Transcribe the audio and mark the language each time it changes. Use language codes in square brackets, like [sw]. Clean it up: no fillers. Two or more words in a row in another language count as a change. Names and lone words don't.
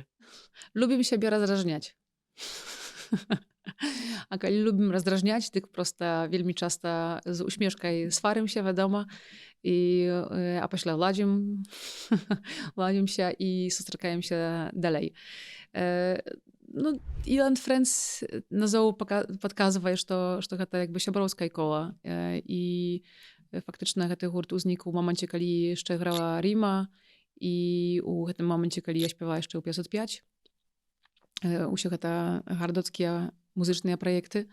[be] Любім сябе раздражняць. А калі любім раздражняць, дык проста вельмі часта з усмешкай сварымся, вядома, а пасля ладзімся і сустракаемся далей. Ilo and Friends назоў падказвае, што гэта як бы сяброўскае кола. І фактычна гэты гурт узнік у моманце, калі яшчэ грала Ріма, і у гэтым моманце, калі я спяваю яшчэ ў 505. Усе гэта гардоцкія музычныя праекты.